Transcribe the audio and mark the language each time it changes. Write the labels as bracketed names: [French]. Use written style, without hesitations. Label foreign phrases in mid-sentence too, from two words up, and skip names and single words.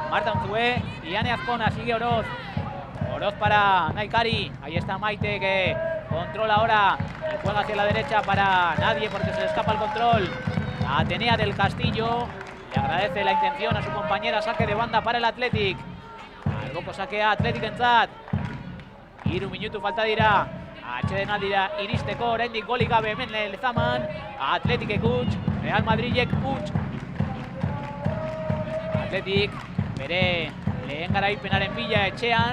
[Spanish] Caen Marta Unzué y Ane Azcona. Sigue Oroz. Oroz para Naikari. Ahí está Maite, que controla ahora y juega hacia la derecha para nadie porque se le escapa el control. Atenea del Castillo le agradece la intención a su compañera. Saque de banda para el Athletic. [Basque] Alboko sakea Athletic entzat. 3 minutu falta dira. Atxeden aldira iristeko, oraindik golik gabe hemen Lezaman. Athleticek huts, Real Madridek huts. Athletic bere lehen garaipenaren bila etxean.